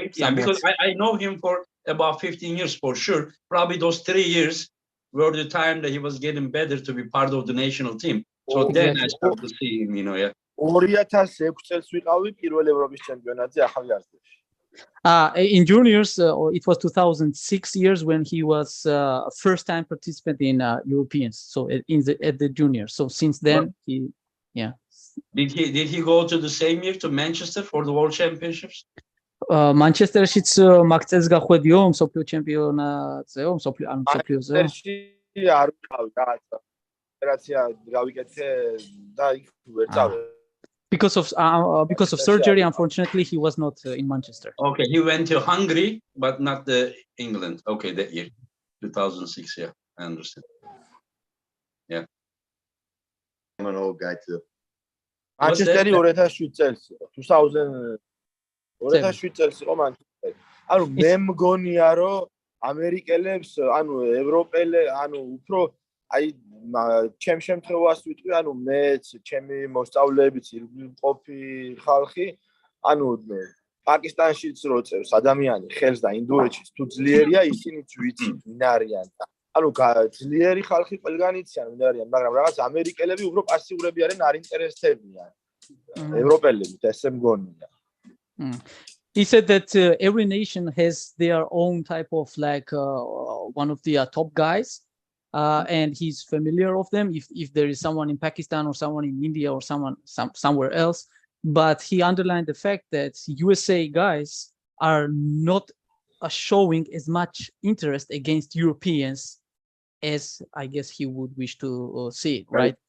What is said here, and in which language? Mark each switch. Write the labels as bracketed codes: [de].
[en] Yeah, because I know him for about 15 years for sure. Probably those 3 years were the time that he was getting better to be part of the national team. So then I started to see him, yeah. [ka] 2006 წელს ვიყავი პირველ ევროპის ჩემპიონატზე ახალი აზრიაში. [en] In juniors, it was 2006 years when he was first time participant in Europeans. So at the juniors. So since then, Did he go to the same year to Manchester for the World Championships? [ka] Manchester-შიც მაგწეს გახვედიო მსოფლიო ჩემპიონატზეო, მსოფლიოზე. არ ვიყავი რაღაცა. ოპერაცია გავიკეთე და იქ ვერ წავედი. [en] Because of surgery, unfortunately, he was not in Manchester. Okay, he went to Hungary, but not England. Okay, that year, 2006. Yeah, I understand. Yeah. I'm an old guy too. [ka] Manchester-ი 2007 წელს 2007 წელს იყო Manchester. ანუ მე მგონია რომ ამერიკელებს, ანუ ევროპელე, ანუ უფრო აი ჩემ შემთხვევას ვიტყვი, ანუ მეც, ჩემი მოსწავლეებიც, ირგვლივ ყოფი ხალხი, ანუ პაკისტანშიც რო წერს ადამიანი ხელს და ინდოეთშიც თუ ძლიერია, ისინიც ვიცით ვინ არიან და ანუ ძლიერი ხალხი ყველგან იციან ვინ არიან, მაგრამ რაღაც ამერიკელები უფრო პასიურები არიან, არ ინტერესდებიან ევროპელებით, ესე მგონია. [en] He said that every nation has their own type of like one of the top guys. And he's familiar of them if there is someone in Pakistan or someone in India or somewhere else. But he underlined the fact that USA guys are not showing as much interest against Europeans as I guess he would wish to see, right?